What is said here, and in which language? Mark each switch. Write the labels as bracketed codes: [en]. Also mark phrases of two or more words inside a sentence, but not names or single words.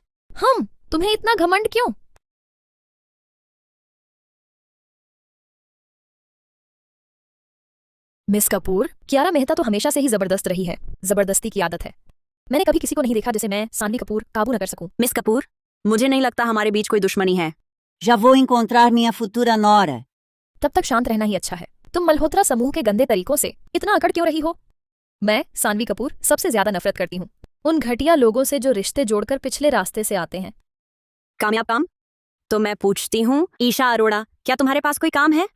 [hi] तुम्हें इतना घमंड क्यों? मिस कपूर, कियारा मेहता तो हमेशा से ही जबरदस्त रही है। जबरदस्ती की आदत है। मैंने कभी किसी को नहीं देखा जिसे मैं, सानवी कपूर, काबू न कर सकूं। मिस कपूर, मुझे नहीं लगता हमारे बीच कोई दुश्मनी है। [pt] Já vou encontrar minha futura nora. [hi] तब तक शांत रहना ही अच्छा है। तुम मल्होत्रा समूह के गंदे तरीकों से इतना अकड़ क्यों रही हो? मैं, सानवी कपूर, सबसे ज्यादा नफरत करती हूँ उन घटिया लोगों से जो रिश्ते जोड़कर पिछले रास्ते से आते हैं। कामयाब काम? तो मैं पूछती हूँ, ईशा अरोड़ा, क्या तुम्हारे पास कोई काम है?